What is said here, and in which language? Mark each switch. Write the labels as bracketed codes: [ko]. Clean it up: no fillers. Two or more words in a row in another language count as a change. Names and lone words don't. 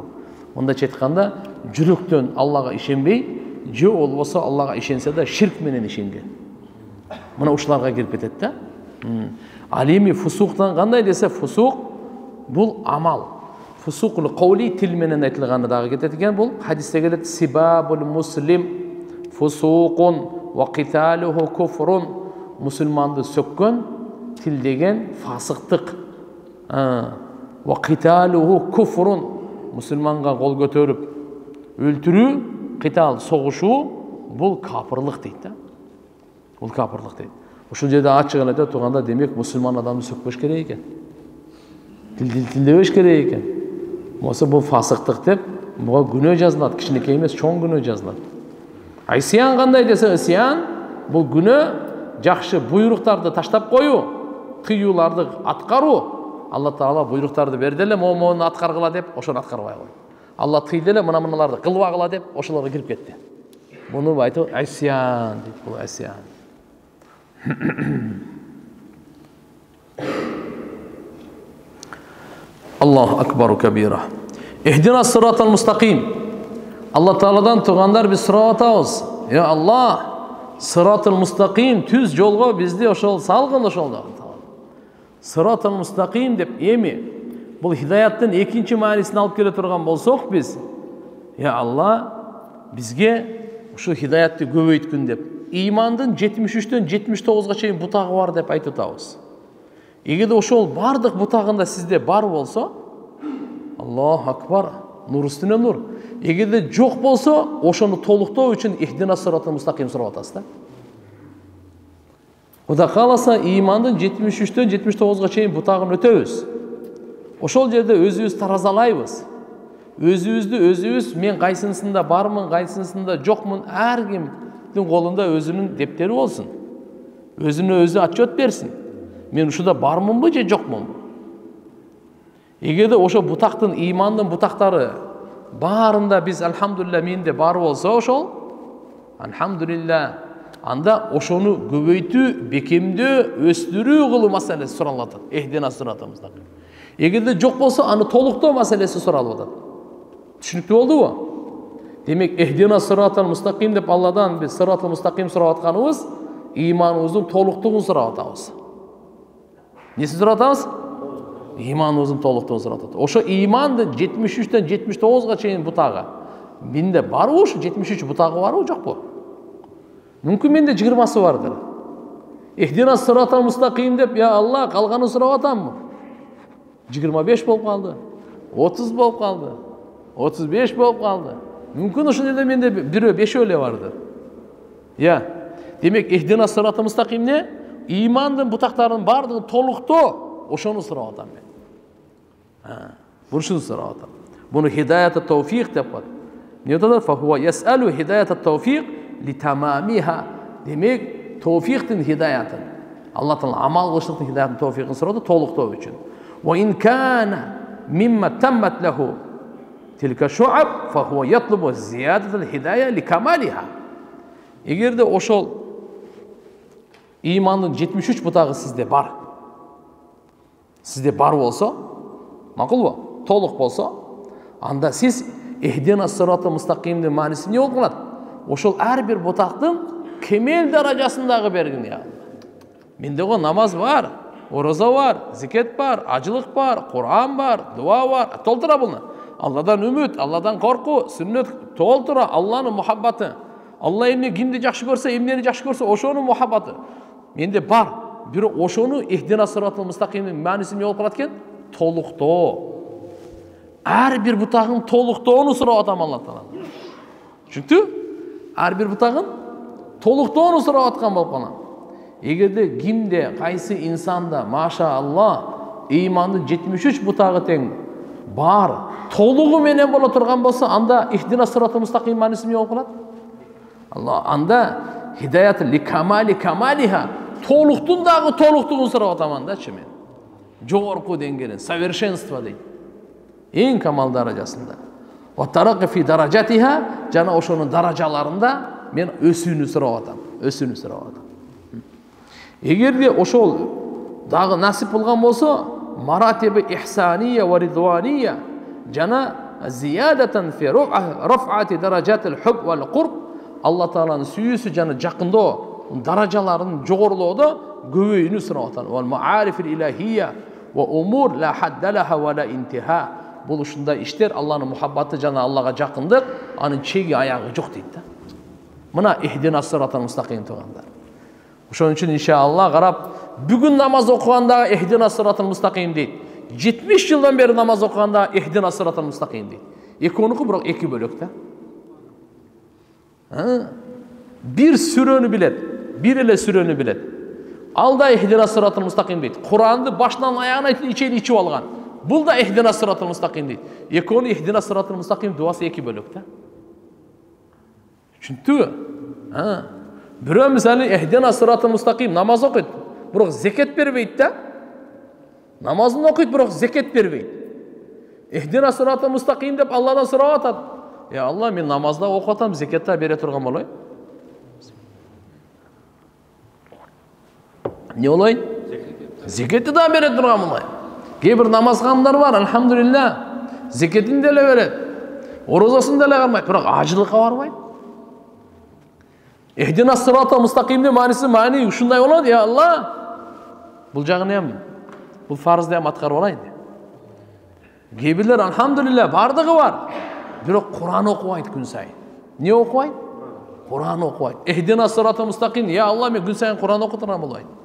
[ky] Мындайча айтканда, жүрөктөн Аллага ишенбей, же болбосо Аллага ишенсе да ширк менен ишенген. Мына ушуларга кирип кетет да. Ал эми фусуктан кандай десе, фусук бул амал. [ar] فسوق القول [ky] тил менен айтылганы дагы кетет экен. Бул хадисте келет: [ar] سباب المسلم فسوق وقتاله كفر. [ky] Мусулманды сөккөн, тил деген фасыктык. [ar] وقتاله كفر. [ky] Мусулманга кол көтөрүп өлтүрүү, китал согушуу бул капырлык дейт да. Бул капырлык дейт. Ушул жерде ачыгын айтып турганда, демек мусулман адамды сөкпөш керек экен. Тилдебеш керек экен. Болсо бул фасыктык деп Буга күнөө жазылат, кичинекей эмес, чоң күнөө жазылат. Исян кандай десе, исян бул күнөө жакшы буйруктарды таштап коюу, тыюуларды аткаруу. Алла Таала буйруктарды берди эле, моуну аткаргыла деп, ошону аткарбай койду. Алла тыйды эле, мына-мыналарды кылбагыла деп, ошолорго кирип кетти. Буну айтып, исян дейт, бул исян. [ar] الله أكبر كبيرا. اهدنا الصراط المستقيم. [ky] Алла Тааладан тугандар биз сурап атабыз. [ar] يا الله, الصراط المستقيم [ky] түз жолго бизди ошол салгын ошол. [ar] الصراط المستقيم [ky] деп эми бул хидаяттын экинчи маанисин алып келе турган болсок биз, [ar] يا الله, [ky] бизге ушу хидаятты көбөйткүн деп, имандын 73-төн 79-га чейин бутагы бар деп айтып атабыз. Эгерде ошол бардык бутагында сизде бар болсо, [ar] الله أكبر, [ky] нур үстүнө нур. Эгерде жок болсо, ошону толуктоо үчүн [ar] اهدنا الصراط المستقيم [ky] сурап атасыз да. Кудай кааласа, имандын 73-төн 79-га чейин бутагын өтөбүз. Ошол жерде өзүбүз таразалайбыз. Өзүбүз мен кайсынысында бармын, кайсынысында жокмун, ар кимдин колунда өзүнүн дептери болсун. Өзүнө өзү отчет берсин. Мен ушуда бармынбы же жокмунбу? Эгерде ошо бутактын, имандын бутактары баарында биз алхамдулилля менде бар болсо ошол, алхамдулилля, анда ошону көбөйтүү, бекемдөө, өстүрүү кылуу маселеси суралат. [ar] اهدنا الصراط المستقيم. [ky] Эгерде жок болсо, аны толуктоо маселеси суралып атат. Түшүнүктүү болдубу? Демек, [ar] اهدنا الصراط المستقيم [ky] деп Алладан биз [ar] الصراط المستقيم [ky] сурап атканыбыз, иманыбыздын толуктугун сурап атабыз. Несин сурап атабыз? Иманыбыздын толуктугун сурап атабыз. Ошо имандын 73-төн 79-га чейин бутагы. Менде барбы ушу 73 бутагы барбы, жокпу? Мүмкүн менде 20-сы бардыр. [ar] اهدنا الصراط المستقيم [ky] деп, [ar] يا الله, [ky] калганын сурап атамбы? 25 болуп калды, 30 болуп калды, 35 болуп калды. Мүмкүн ошол жерде менде 1-5 эле бардыр. Я, демек [ar] اهدنا الصراط المستقيم [ky] эмне? Имандын бутактарынын бардыгын толуктоо, ошону сурап атам мен. Бушуну сурап атам. Буну [ar] هداية توفيق [ky] деп коет. Эмне деп атат? [ar] فهو يسأل هداية توفيق لتمامها. [ky] Демек, тауфиқтын хидаятын, Алла Таала амал кылыштыктын хидаятын тауфиқын сурады толуктоо үчүн. [ar] وإن كان مما تمت له تلك الشعب فهو يطلب زيادة الهداية لكمالها. [ky] Эгерде ошол имандын 73 бутагы сизде бар болсо, макулбу? Толук болсо, анда сиз [ar] اهدنا الصراط المستقيم [ky] мааниси эмне болуп калат? Ошол ар бир бутактын кемел даражасындагы бергин я. Менде го намаз бар, ораза бар, зикет бар, ажылык бар, Кур'ан бар, дуа бар, толтура буну. Алладан үмүт, Алладан корку, сүннөт толтура, Алланын мухаббаты. Алла эмне кимди жакшы көрсө, эмнени жакшы көрсө, ошонун мухаббаты. Менде бар. Бирок ошону [ar] اهدنا الصراط المستقيم [ky] мааниси эмне болуп калат экен? Толуктоо. Ар бир бутагын толуктоону сурап атам Алла Таала. Түшүндү? Ар бир бутагын толуктоону сурап аткан болуп калам. Эгерде кимде, кайсы инсанда, [ar] ما شاء الله, [ky] имандын 73 бутагы тең бар, толугу менен боло турган болсо, анда [ar] اهدنا الصراط المستقيم [ky] мааниси эмне болуп калат? Алла, анда [ar] هداية لكمال كمالها, [ky] толуктун дагы толуктугун сурап атам андачы мен. Жогорку деңгээлин, совершенство дейт. Эң камал даражасында. [ar] وترقي في درجاتها, [ky] жана ошонун даражаларында мен өсүүнү сурап атам. Эгерде ошол дагы насип болгон болсо, [ar] مراتب إحسانية ورضوانية жана زيادة في رفعة درجات الحب والقرب, [ky] Алла Тааланын сүйүүсү жана жакындоо даражаларын жогорулоодо көбөйүүнү сурап атат. [ar] والمعارف الإلهية وأمور لا حد لها ولا انتهاء. [ky] Бул ушундай иштер, Алланын мухаббаты жана Аллага жакындык, анын чеги аягы жок дейт да. Мына [ar] اهدنا الصراط المستقيم [ky] тугандар. Ошон үчүн иншалла карап, бүгүн намаз окуганда [ar] اهدنا الصراط المستقيم [ky] дейт. 70 жылдан бери намаз окуганда [ar] اهدنا الصراط المستقيم [ky] дейт. Экөөнүкү бирок эки бөлөк да. Бир сүрөнү билет, бир эле сүрөнү билет. Алда [ar] اهدنا الصراط المستقيم [ky] дейт. Куранды башынан аягына чейин ичип алган. Бул да [ar] اهدنا الصراط المستقيم [ky] дейт. Экөөнүн [ar] اهدنا الصراط المستقيم [ky] дуасы эки бөлөк да. Түшүндүңбү? Бирөө мисалы [ar] اهدنا الصراط المستقيم [ky] намаз окуйт, бирок зекет бербейт да. Намазын окуйт, бирок зекет бербейт. [ar] اهدنا الصراط المستقيم [ky] деп Алладан сурап атат. Алла, мен намазда окуп атам, зекетта бере турган болоюн. Не болоюн? Зекетти да бере турган болоюн. Кээ бир намазгандар бар, алхамдулилlah, зекетин деле берет, орозасын деле кармайт, бирок ажылыкка барбайт. [ar] اهدنا الصراط المستقيم [ky] маани ушундай болот. Алла, бул жагын эм, бул фарызды эм аткарып алайын. Кээ бирлер алхамдулилlah бардыгы бар, бирок Кур'ан окубайт күн сайын. Не окубайт? Кур'ан окубайт. [ar] اهدنا الصراط المستقيم, [ky] Алла, мен күн сайын Кур'ан окуп турган болоюн.